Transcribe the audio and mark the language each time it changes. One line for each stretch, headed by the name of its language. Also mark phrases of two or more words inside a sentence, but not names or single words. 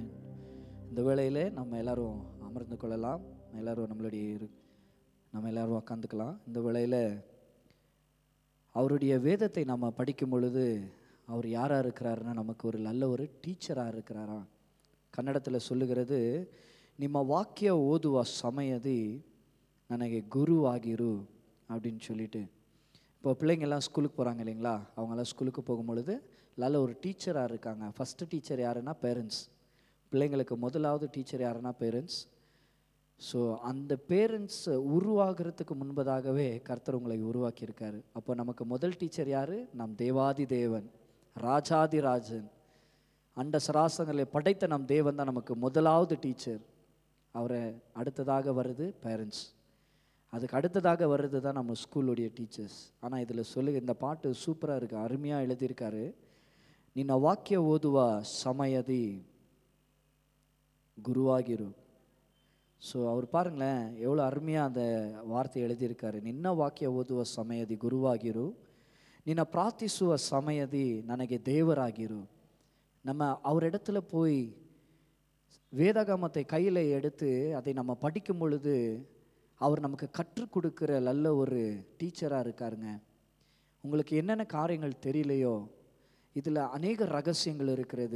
Tamil: இந்த வேளையிலே நம்ம எல்லாரும் அமர்ந்து கொள்ளலாம். நம்ம எல்லாரும் உட்காந்துக்கலாம். இந்த வேளையில் அவருடைய வேதத்தை நம்ம படிக்கும் பொழுது அவர் யாராக இருக்கிறாருன்னா நமக்கு ஒரு நல்ல ஒரு டீச்சராக இருக்கிறாராம். கன்னடத்தில் சொல்லுகிறது,
Kannada: ನಿಮ್ಮ ವಾಕ್ಯ ಓದುವ ಸಮಯದಿ ನನಗೆ ಗುರುವಾಗಿರು
Tamil: அப்படின்னு சொல்லிட்டு. இப்போ பிள்ளைங்கள்லாம் ஸ்கூலுக்கு போகிறாங்க இல்லைங்களா, அவங்கெல்லாம் ஸ்கூலுக்கு போகும்பொழுது நல்ல ஒரு டீச்சராக இருக்காங்க.
English: first teacher
Tamil: யாருன்னா பேரண்ட்ஸ். பிள்ளைங்களுக்கு முதலாவது டீச்சர் யாருன்னா பேரண்ட்ஸ். ஸோ அந்த பேரண்ட்ஸ் உருவாகிறதுக்கு முன்பதாகவே கர்த்தர் உங்களை உருவாக்கியிருக்காரு. அப்போ நமக்கு முதல் டீச்சர் யார்? நம் தேவாதி தேவன், ராஜாதி ராஜன், அண்ட சராசங்களை படைத்த நம் தேவன் தான் நமக்கு முதலாவது டீச்சர். அவரை அடுத்ததாக வருது பேரண்ட்ஸ், அதுக்கு அடுத்ததாக வர்றது தான் நம்ம ஸ்கூலுடைய டீச்சர்ஸ். ஆனால் இதில் சொல்லுங்க, இந்த பாட்டு சூப்பராக இருக்குது, அருமையாக எழுதியிருக்காரு.
Kannada: ನಿನ್ನ ವಾಕ್ಯ ಓದುವ ಸಮಯದಿ குருவாகிரு.
Tamil: ஸோ அவர் பாருங்களேன் எவ்வளோ அருமையாக அந்த வார்த்தை எழுதியிருக்காரு.
Kannada: ನಿನ್ನ ವಾಕ್ಯ ಓದುವ ಸಮಯದಿ ಗುರುವಾಗಿರು, ನಿನ್ನ ಪ್ರಾರ್ಥಿಸುವ ಸಮಯದಿ ನನಗೆ ದೇವರಾಗಿರು.
Tamil: நம்ம அவரிடத்துல போய் வேதாகமத்தை கையில் எடுத்து அதை நம்ம படிக்கும் பொழுது அவர் நமக்கு கற்றுக் கொடுக்குற நல்ல ஒரு டீச்சராக இருக்காருங்க. உங்களுக்கு என்னென்ன காரியங்கள் தெரியலையோ இதில் அநேக ரகசியங்கள் இருக்கிறது.